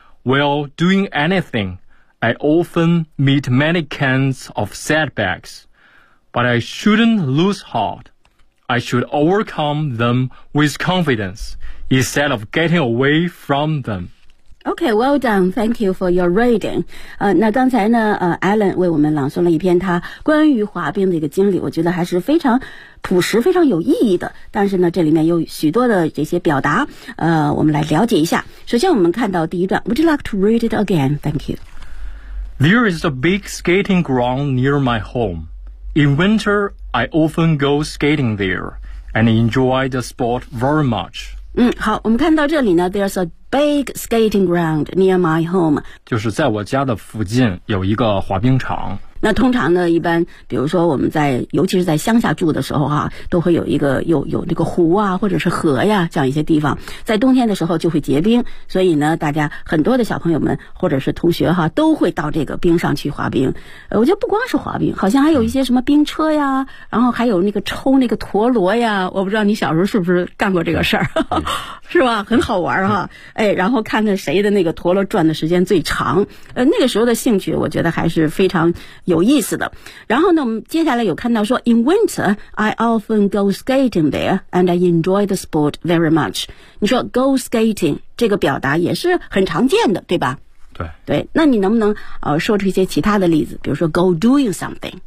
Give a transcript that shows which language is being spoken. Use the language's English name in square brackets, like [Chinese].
[English] While doing anything, I often meet many kinds of setbacks. But I shouldn't lose heart. I should overcome them with confidence instead of getting away from them. Okay, well done. Thank you for your reading. [Chinese] 那刚才呢Alan 为我们朗诵了一篇他关于滑冰的一个经历，我觉得还是非常朴实非常有意义的。但是呢这里面有许多的这些表达，我们来了解一下。首先我们看到第一段， [English] Would you like to read it again? Thank you. There is a big skating ground near my home. In winter, I often go skating there and enjoy the sport very much. [Chinese] 好，我们看到这里呢 [English] There's a big skating ground near my home. [Chinese] 就是在我家的附近有一个滑冰场。那通常呢一般比如说我们在尤其是在乡下住的时候啊，都会有一个有那个湖啊或者是河呀这样一些地方，在冬天的时候就会结冰，所以呢大家很多的小朋友们或者是同学哈，都会到这个冰上去滑冰。我觉得不光是滑冰，好像还有一些什么冰车呀，然后还有那个抽那个陀螺呀，我不知道你小时候是不是干过这个事儿，是吧，很好玩哈。哎，然后看看谁的那个陀螺转的时间最长，那个时候的兴趣我觉得还是非常有意思的。然后呢我们接下来有看到说 [English] In winter, I often go skating there and I enjoy the sport very much. [Chinese] 你说 go skating 这个表达也是很常见的，对吧？对对，那你能不能说出一些其他的例子，比如说 [English] go doing something,